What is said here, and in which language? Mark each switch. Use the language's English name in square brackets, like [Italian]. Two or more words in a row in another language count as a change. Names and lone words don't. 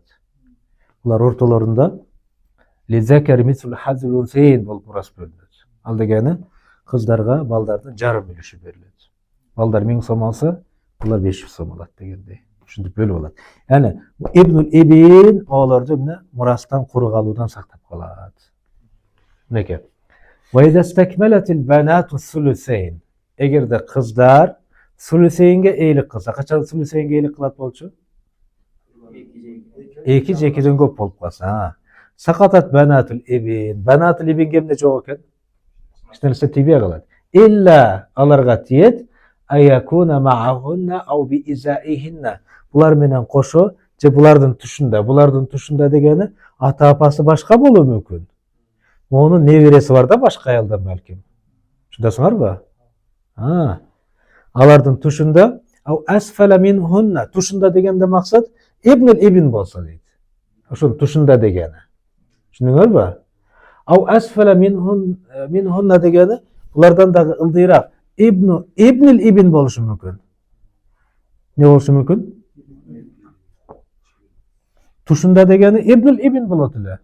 [Kyrgyz] Булар ортолорунда [Arabic] للذكر مثل حظ الأنثيين [Kyrgyz] болуп мурас бөлүнөт. Ал дегени кыздарга балдардын жарым үлүшү берилет. Балдар 1000 сом алса, булар 500 сом алат дегендей. Ушинтип бөлүп алат. Яны [Arabic] ابن الابن [Kyrgyz] олорду эмне мурастан куру калуудан сактап калат. Мынеке. [Arabic] وإذا استكملت البنات الثلثين. [Kyrgyz] Эгерде кыздар сулусейинге эйлик кылса, качан сулусейинге эйлик кылат болчу? 2 же 2ден көп болуп калса. [Arabic] سقطت بنات الابن. بنات الابن‌ге [Kyrgyz] эмне жок экен? Эч нерсе тийбей калат. [Arabic] إلا [Kyrgyz] аларга тиет [Arabic] أن يكون معهن أو بإزائهن. [Kyrgyz] Булар менен кошо же булардын тушунда дегени ата апасы башка болуу мүмкүн. Онун небереси бар да башка аялдан балким. Түшүндүңөрбү? Алардын тушунда [Arabic] أو أسفل منهن. [Kyrgyz] Тушунда дегенде максат [Arabic] ابن الابن [Kyrgyz] болсо дейди. Ошонун тушунда дегени. Түшүндүңөрбү? [Arabic] أو أسفل منهن [Kyrgyz] дегени булардан дагы ылдыйраак. [Arabic] ابن الابن [Kyrgyz] болушу мүмкүн. Не болушу мүмкүн? Тушунда дегени [Arabic] ابن الابن [Kyrgyz] болот эле.